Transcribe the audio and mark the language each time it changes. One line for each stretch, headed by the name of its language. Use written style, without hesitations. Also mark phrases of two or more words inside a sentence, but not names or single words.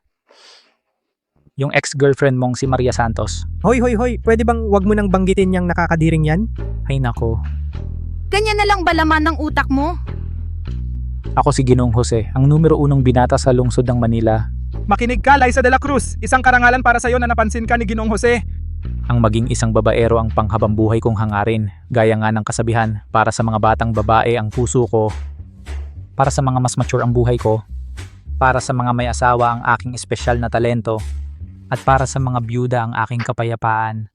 Filipino: Yung ex-girlfriend mong si Maria Santos. Hoy, pwede bang wag mo nang banggitin yang nakakadiring yan? Ay nako, Ganyan na lang ba laman ng utak mo? ako si Ginoong Jose, ang numero 1 binata sa lungsod ng Manila. Makinig ka, Liza de la Cruz. Isang karangalan para sa'yo na napansin ka ni Ginoong Jose. Ang maging isang babaero ang panghabambuhay kong hangarin, gaya nga ng kasabihan, para sa mga batang babae ang puso ko, para sa mga mas mature ang buhay ko, para sa mga may asawa ang aking espesyal na talento, at para sa mga byuda ang aking kapayapaan.